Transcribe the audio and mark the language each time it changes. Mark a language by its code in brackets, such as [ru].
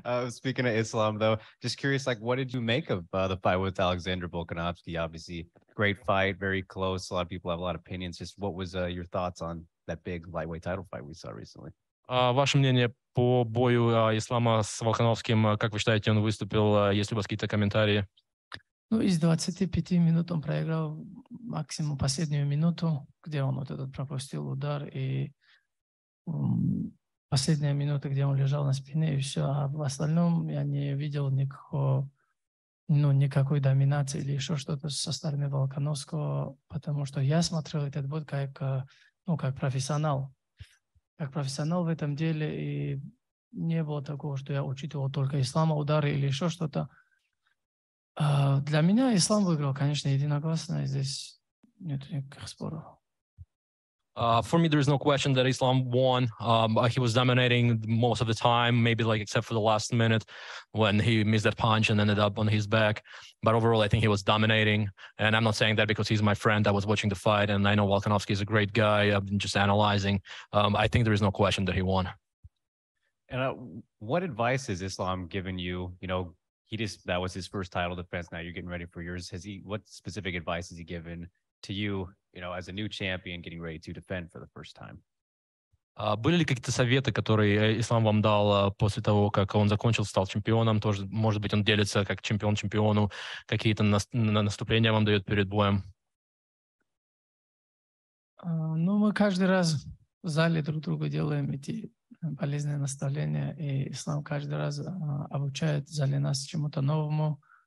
[en] Speaking of Islam, though, just curious, what did you make of the fight with Alexander Volkanovski? Obviously, great fight, very close. A lot of people have a lot of opinions. Just what was your thoughts on that big lightweight title fight we saw recently? [ru] Ваше мнение по бою Ислама с Волконовским, как вы считаете, он выступил? Есть ли у вас какие-то комментарии? Из 25 минут он проиграл максимум последнюю минуту, где он вот этот пропустил удар. И последняя минута, где он лежал на спине, и все. А в остальном я не видел никакой доминации или еще что-то со стороны Волконовского, потому что я смотрел этот бой как профессионал. Как профессионал в этом деле, и не было такого, что я учитывал только ислама, удары или еще что-то. Для меня ислам выиграл, конечно, единогласно, и здесь нет никаких споров. [en] For me, there's no question that Islam won. He was dominating most of the time, maybe like except for the last minute when he missed that punch and ended up on his back. But overall, I think he was dominating. And I'm not saying that because he's my friend. I was watching the fight, and I know Volkanovski is a great guy. I've been just analyzing. I think there is no question that he won. And what advice has Islam given you? You know, that was his first title defense. Now you're getting ready for yours. What specific advice has he given to you, as a new champion getting ready to defend for the first time? [ru] Были ли какие-то советы, которые Ислам вам дал после того, как он закончил, стал чемпионом? Тоже, может быть, он делится как чемпион чемпиону, какие-то наступления вам дает перед боем? Мы каждый раз в зале друг другу делаем эти полезные наставления, и Ислам каждый раз обучает в зале нас чему-то новому.